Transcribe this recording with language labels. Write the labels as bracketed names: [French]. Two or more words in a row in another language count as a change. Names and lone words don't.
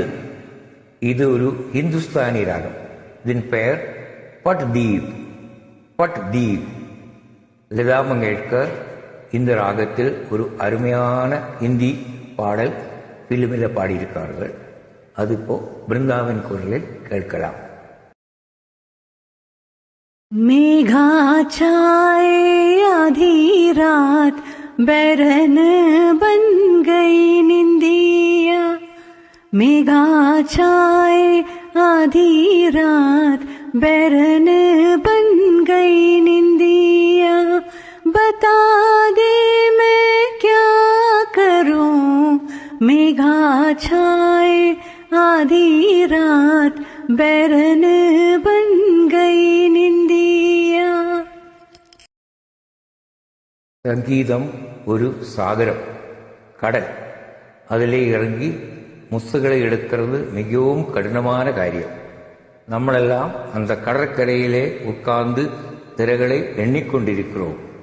[Tamil] இது ஒரு இந்துஸ்தானி ராகம். இதன் பெயர் பட் தீப். பட் தீப். லதா மங்கேஷ்கர் இந்த ராகத்தில் ஒரு அருமையான ஹிந்தி பாடல் பிலிமில் பாடியிருக்கார்கள். அது இப்போ பிருந்தாவின் குரலில் கேட்கலாம். [Hindi] मेघा छाए आधी रात बैरन बन गई निंदिया. मेघा छाए आधी रात बैरन बन गई निंदिया. बता दे मैं क्या करूं. मेघा छाए आधी रात बैरन बन गई निंदिया. [Tamil] சங்கீதம் ஒரு சாகரம், கடல். அதிலே இறங்கி முத்துகளை எடுக்கிறது மிகவும் கடினமான காரியம். നമ്മളെல்லாம் அந்த கடற்கரையிலே உட்கார்ந்து திரைகளை எண்ணிக்கொண்டிருக்கிறோம்.